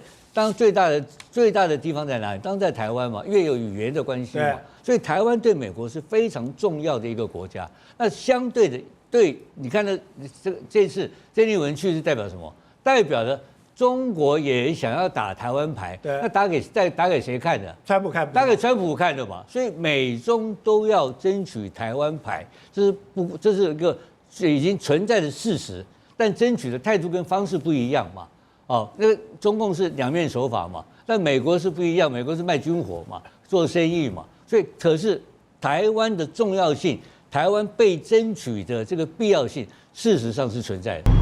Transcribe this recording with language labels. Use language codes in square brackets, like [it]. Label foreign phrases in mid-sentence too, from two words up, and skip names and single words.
[zh] 當然最大的地方在哪裡？當然在台灣嘛，因為有語言的關係嘛，所以台灣對美國是非常重要的一個國家。那相對的，你看這次曾麗文去是代表什麼？代表了中國也想要打台灣牌，那打給誰看的？川普看，打給川普看的嘛。所以美中都要爭取台灣牌，這是一個已經存在的事實，但爭取的態度跟方式不一樣嘛。那個中共是兩面手法嘛，但美國是不一樣，美國是賣軍火嘛，做生意嘛，所以可是台灣的重要性，台灣被爭取的這個必要性，事實上是存在的。